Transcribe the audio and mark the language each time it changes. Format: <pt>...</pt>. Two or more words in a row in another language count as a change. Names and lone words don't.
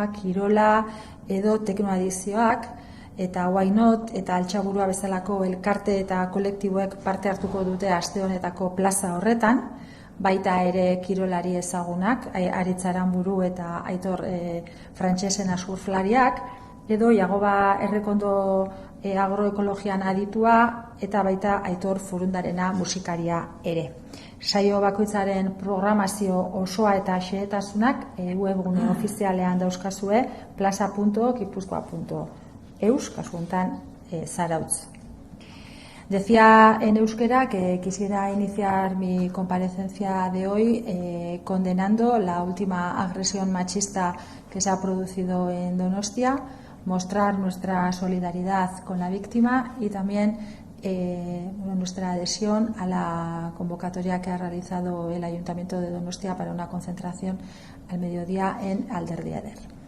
<eu>kirola edo teknoadizioak eta Why Not eta Altxaburua bezalako elkarte eta kolektiboek parte hartuko dute aste honetako plaza horretan, baita ere kirolari ezagunak, Aritz Aranburu eta Aitor Frantsesen surflariak, edo Jagoba Errekondo agroekologian aditua eta baita Aitor Furundarena musikaria ere. Saio bakoitzaren programazio osoa eta xehetasunak webgune ofizialean dauzkazue plaza.gipuzkoa.eus, kasu honetan Zarautz.</eu> <es>Decía en euskera que quisiera iniciar mi comparecencia de hoy condenando la última agresión machista que se ha producido en Donostia, mostrar nuestra solidaridad con la víctima y también nuestra adhesión a la convocatoria que ha realizado el Ayuntamiento de Donostia para una concentración al mediodía en Alderdiader.</es>